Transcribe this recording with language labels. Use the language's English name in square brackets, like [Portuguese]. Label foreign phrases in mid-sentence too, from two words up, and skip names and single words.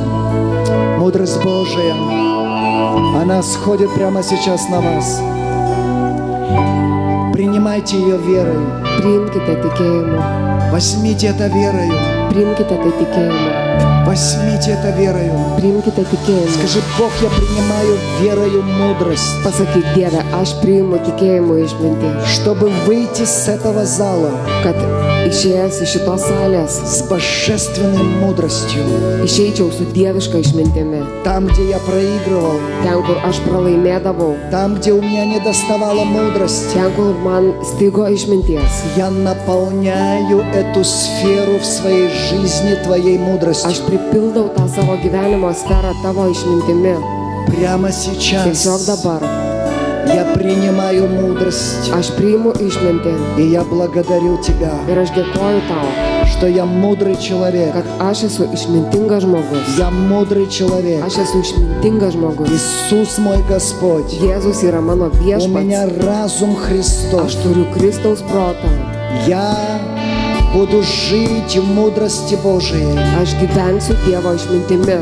[Russian] Мудрость Божия, она сходит прямо сейчас на вас. Принимайте ее верой. [Lithuanian] Priimkite tikėjimu. [Russian] Возьмите это верою. [Lithuanian] Priimkite tai tikėjimu. [Russian] Возьмите это верою. [Lithuanian] Priimkite tikėjimu. [Russian] Скажи, Бог, я принимаю верою мудрость, [Lithuanian] Pasakyk Dieve, aš priimu tikėjimu išmintį, [Russian] чтобы выйти с этого зала [Lithuanian] kad išėjęs iš šitos salės [Russian] с божественной мудростью. [Lithuanian] išeičiau su dieviška išmintimi. [Russian] Там, где я проигрывал, [Lithuanian] Ten, kur aš pralaimėdavau, [Russian] там, где у меня не доставало мудрости, [Lithuanian] ten, kur man stigo išminties, [Russian] я наполняю эту сферу в своей жизни Твоей мудростью. [Lithuanian] aš pripildau tą savo gyvenimo sferą tavo išmintimi. [Russian] Прямо [Lithuanian] Tiesiog [Russian] сейчас [Lithuanian] dabar [Russian] я принимаю мудрость, [Lithuanian] aš priimu išmintį [Russian] и я благодарю Тебя, [Lithuanian] ir aš dėkoju tau, [Russian] что я мудрый человек. [Lithuanian] kad aš esu išmintingas žmogus. [Russian] Я мудрый человек. [Lithuanian] Aš esu išmintingas žmogus. [Russian] Иисус мой Господь. [Lithuanian] Jėzus yra mano [Russian] У меня [Lithuanian] viešpats. [Russian] разум Христов. [Lithuanian] Aš turiu Kristaus protą. [Russian] Я буду жить в мудрости Божией. [Lithuanian] Aš gyvensiu Dievo išmintimi.